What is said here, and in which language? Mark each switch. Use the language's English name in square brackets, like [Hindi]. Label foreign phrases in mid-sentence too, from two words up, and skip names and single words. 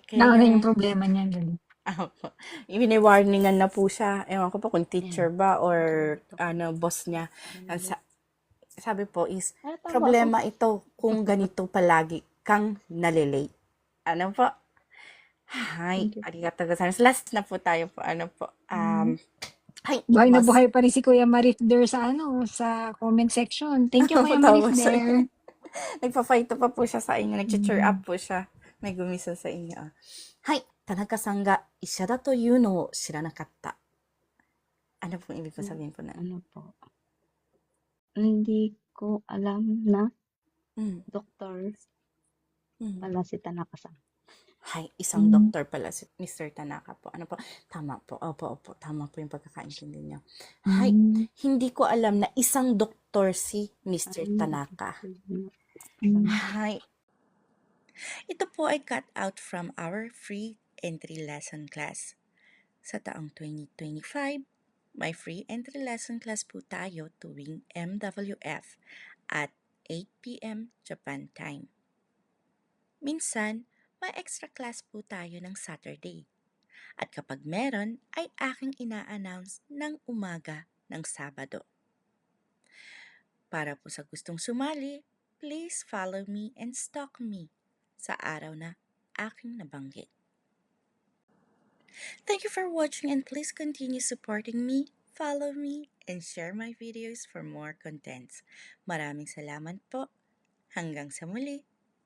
[Filipino] Nauna yung problema niya. Ibini-warningan na po siya. Ewan ko po kung teacher ba or boss niya. Sabi po is, problema ito kung ganito palagi kang nalilate. Ano po? Hay, [Japanese] ありがとうございます. [Filipino] Last na po tayo po. Ano po? Hay, Buhay na mas- buhay pa rin si Kuya Marif there sa [English] comment section. Thank you, [Filipino] Kuya Tawa Marif siya. there. Nagpa-fight pa po siya sa inyo. Nag-cheer up po siya. May gumisa sa inyo. Hay, [Japanese] 田中さんが医者だというのを知らなかった. [Filipino] Ano po ibig po sabihin po na? Ano po? Hindi ko alam na doktor pala si Tanaka-san. Hay, isang doktor pala si Mr. Tanaka po. Ano po? Tama po. Opo. Tama po yung pagkakaintindi niyo. Hay, hindi ko alam na isang doktor si Mr. [English] Tanaka. Hay. [Filipino] Ito po ay [English] cut out from our free entry lesson class. [Filipino] Sa taong 2025, may [English] free entry lesson class [Filipino] po tayo tuwing MWF at 8 p.m. [English] Japan time. [Filipino] Minsan, may extra class po tayo ng Saturday. At kapag meron, ay aking ina-announce ng umaga ng Sabado. Para po sa gustong sumali, [English] please follow me and stalk me [Filipino] sa araw na aking nabanggit. [English] Thank you for watching and please continue supporting me, follow me, and share my videos for more contents. [Filipino] Maraming salamat po. Hanggang sa muli.